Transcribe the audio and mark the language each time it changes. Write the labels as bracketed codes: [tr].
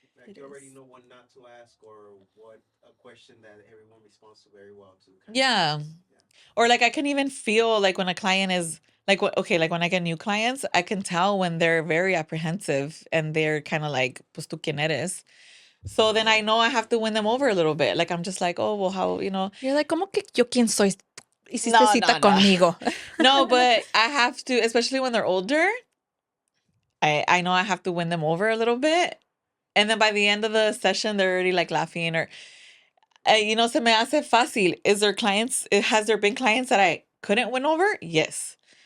[en] like you already know what not to ask or what a question that everyone responds to very well to. Yeah. Or like I can even feel like when a client is like okay, like when I get new clients, I can tell when they're very apprehensive and they're kind of like, [es] pues tú quién eres. [en] So then I know I have to win them over a little bit. Like I'm just like, oh well, how You're like, [es] ¿cómo que yo quién soy? Hiciste cita conmigo. [en] No, but I have to, especially when they're older. I know I have to win them over a little bit, and then by the end of the session, they're already like laughing or, [es] se me hace fácil. [en] Has there been clients that I couldn't win over? Yes.